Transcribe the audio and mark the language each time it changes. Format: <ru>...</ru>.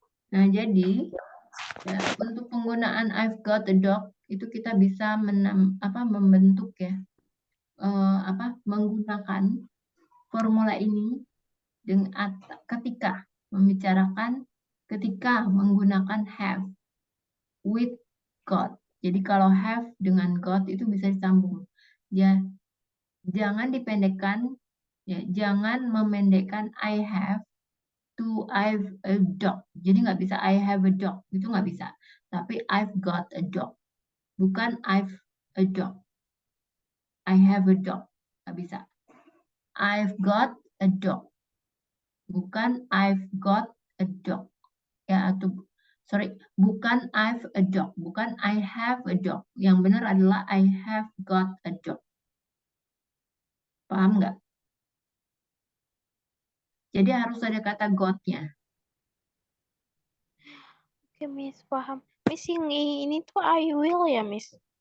<id>Nah, jadi ya, untuk penggunaan</id> <en>I've got a dog</en> <id>itu kita bisa membentuk ya, menggunakan formula ini dengan ketika membicarakan ketika menggunakan have with got. Jadi kalau have dengan got itu bisa disambung. Ya, jangan dipendekkan, ya, jangan memendekkan</id> <en>I have</en> <id>to</id> <en>I've a dog.</en> <id>Jadi nggak bisa</id> <en>I have a dog,</en> <id>itu nggak bisa. Tapi</id> <en>I've got a dog,</en> <id>bukan</id> <en>I've a dog. I have a dog,</en> <id>nggak bisa.</id> <en>I've got a dog,</en> <id>bukan I've got a dog. Ya, atau sorry, bukan</id> <en>I've a dog,</en> <id>bukan</id> <en>I have a dog.</en> <id>Yang benar adalah</id> <en>I have got a dog.</en> <id>Paham nggak? Jadi harus ada kata got-nya. Oke, Miss, paham. Miss, ini tuh I will ya, Miss?</id>